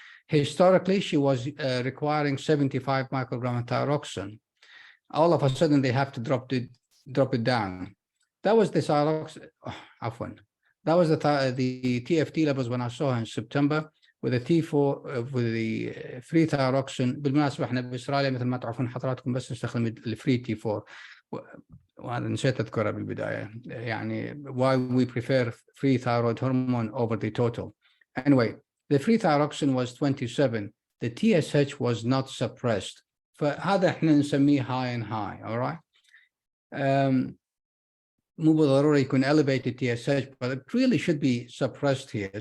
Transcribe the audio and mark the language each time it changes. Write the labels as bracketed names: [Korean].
[English] Historically, she was requiring 75 microgram thyroxine. All of a sudden, they have to drop it down. That was the thyroxine. That was the TFT levels when I saw her in September with the T4 with the free thyroxine. [Arabic] بالمناسبة احنا بإسرائيل مثل ما تعرفون حضراتكم بس نستخدم الفري T4 وهذا نسيت أذكرها بالبداية يعني [English] why we prefer free thyroid hormone over the total. Anyway, the free thyroxine was 27. The TSH was not suppressed. [Arabic] فهذا احنا نسميه high and high, [English] all right? [Arabic] مو بالضرورة يكون [English] elevated TSH, but it really should be suppressed here.